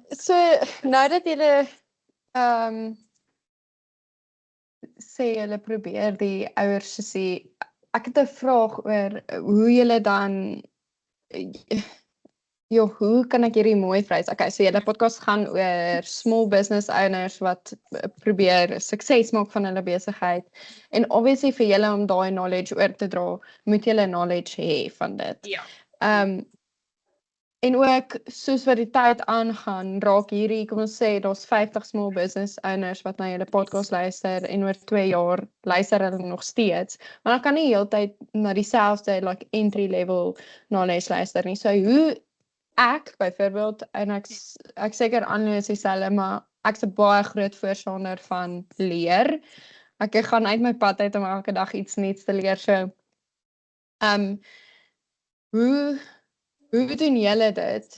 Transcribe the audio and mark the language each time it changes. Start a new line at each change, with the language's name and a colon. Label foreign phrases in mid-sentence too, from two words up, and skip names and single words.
Afrikaans: so nou dat julle sê julle probeer die ouers sussie, ek het 'n vraag oor hoe julle dan hoe kan ek hierdie mooi vrys? Okay, so julle podcast gaan oor
English: small business owners
Afrikaans: wat probeer sukses maak van hulle besigheid. En obviously vir julle om daai knowledge oor te dra, moet julle knowledge hê van dit. Ja. En ook soos wat die tyd aangaan, raak hierdie, kom ons sê, daar's 50
English: small business owners
Afrikaans: wat na julle podcast luister en oor 2 jaar luister hulle nog steeds. Maar dan kan nie heeltyd na dieselfde
English: like entry level knowledge
Afrikaans: luister nie. So hoe ek byvoorbeeld en ek seker aanlees dieselfde, maar ek's 'n baie groot voorstander van leer. Ek gaan uit my pad uit om elke dag iets nuuts te leer. So hoe doen julle dit?